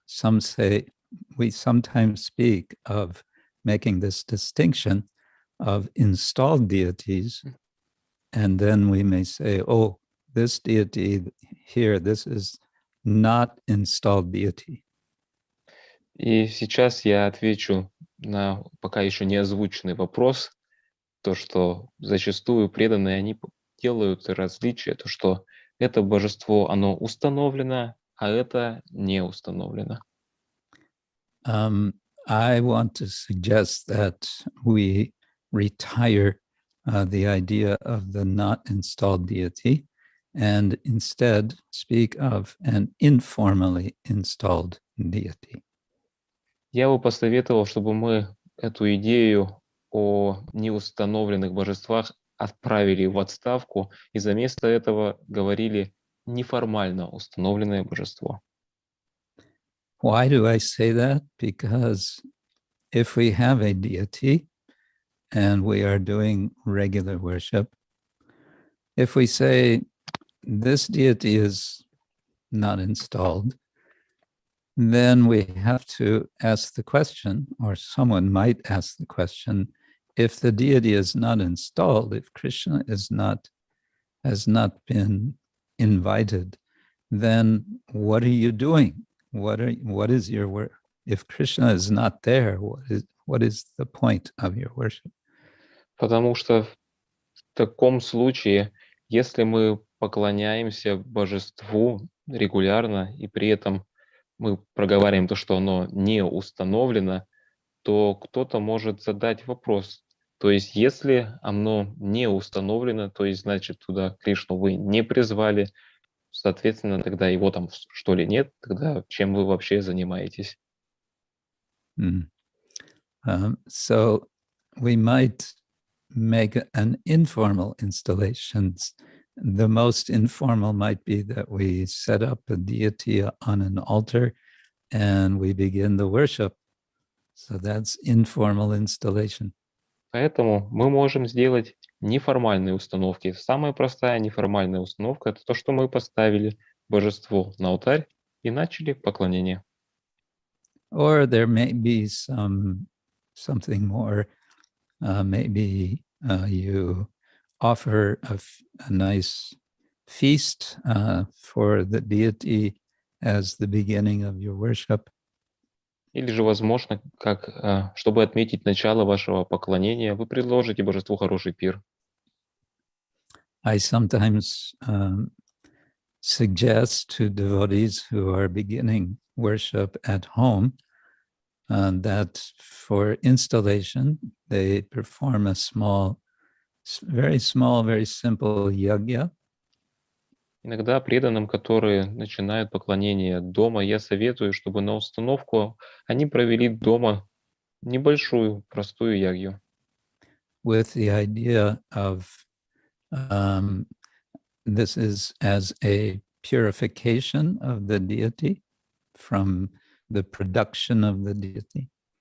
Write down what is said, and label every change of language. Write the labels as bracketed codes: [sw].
[en] Some say, we sometimes speak of making this distinction of installed deities, and then we may say, oh, this deity here, this is not installed deity. [ru] И сейчас я отвечу на пока еще не озвученный вопрос, то, что зачастую преданные, они делают различие, то, что это божество, оно установлено, а это не установлено. [en] I want to suggest that we retire the idea of the not installed deity and instead speak of an informally installed deity. [ru] Я бы посоветовал, чтобы мы эту идею о неустановленных божествах отправили в отставку и за место этого говорили неформально установленное божество. [en] Why do I say that? Because if we have a deity and we are doing regular worship, if we say this deity is not installed, then we have to ask the question, or someone might ask the question, if the deity is not installed, if Krishna has not been invited, then what are you doing? What is your work? If Krishna is not there, what is the point of your worship? [ru] Потому что в таком случае, если мы поклоняемся божеству регулярно и при этом мы проговариваем то, что оно не установлено, то кто-то может задать вопрос. То есть, если оно не установлено, то есть, значит, туда Кришну вы не призвали, соответственно, тогда его там что ли нет, тогда чем вы вообще занимаетесь? [en] So we might make an informal installations. The most informal might be that we set up a deity on an altar and we begin the worship. So that's informal installation. [ru] Поэтому мы можем сделать неформальные установки. Самая простая неформальная установка – это то, что мы поставили божество на алтарь и начали поклонение. [en] Or there may be something more, maybe you offer a nice feast for the deity as the beginning of your worship. [ru] Или же, возможно, как, чтобы отметить начало вашего поклонения, вы предложите божеству хороший пир. [en] I sometimes suggest to devotees who are beginning worship at home that for installation, they perform a very simple yajna. [ru] Иногда преданным, которые начинают поклонение дома, я советую, чтобы на установку они провели дома небольшую, простую ягью. [en] With the idea of this is as a purification of the deity from the production of the deity.